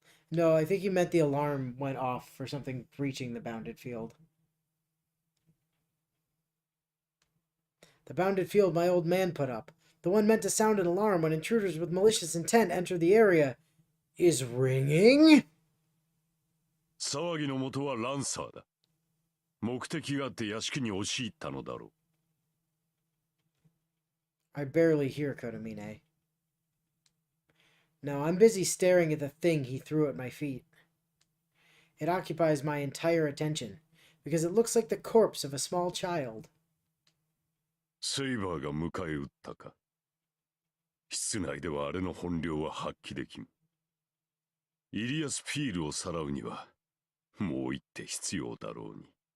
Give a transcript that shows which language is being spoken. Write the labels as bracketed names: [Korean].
[English] No, I think he meant the alarm went off for something breaching the bounded field. The bounded field my old man put up, the one meant to sound an alarm when intruders with malicious intent enter the area, is ringing? [Japanese] 騒ぎの元はランサーだ。目的があって屋敷に押し入ったのだろう。 [English] I barely hear Kotomine. No, I'm busy staring at the thing he threw at my feet. It occupies my entire attention. because it looks like the corpse of a small child. [Japanese] セイバーが迎え撃ったか。室内ではあれの本領は発揮できん。イリアス・ピールをさらうにはもう一手必要だろうに。